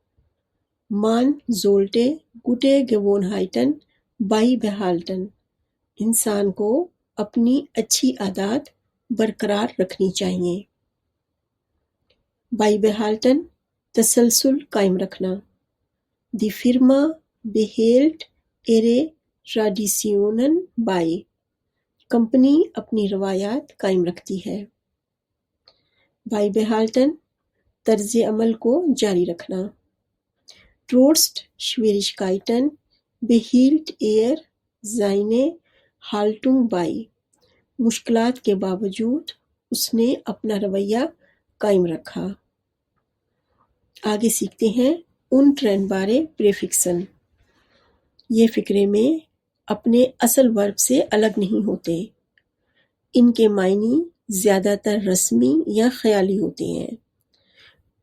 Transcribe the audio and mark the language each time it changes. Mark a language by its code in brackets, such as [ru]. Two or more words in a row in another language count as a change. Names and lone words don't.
[de] Man sollte gute Gewohnheiten beibehalten, [ur] انسان کو اپنی اچھی عادات برقرار رکھنی چاہیے۔ بائی بےہالٹن تسلسل قائم رکھنا۔ [de] Die Firma behält ihre Traditionen bei، [ur] کمپنی اپنی روایات قائم رکھتی ہے۔ بائی بےہالٹن طرز عمل کو جاری رکھنا۔ [de] Trotz Schwierigkeiten behielt er seine Haltung bei، [ur] مشکلات کے باوجود اس نے اپنا رویہ قائم رکھا۔ آگے سیکھتے ہیں [de] untrennbare Präfixen, [ur] یہ فقرے میں اپنے اصل ورب سے الگ نہیں ہوتے، ان کے معنی زیادہ تر رسمی یا خیالی ہوتے ہیں۔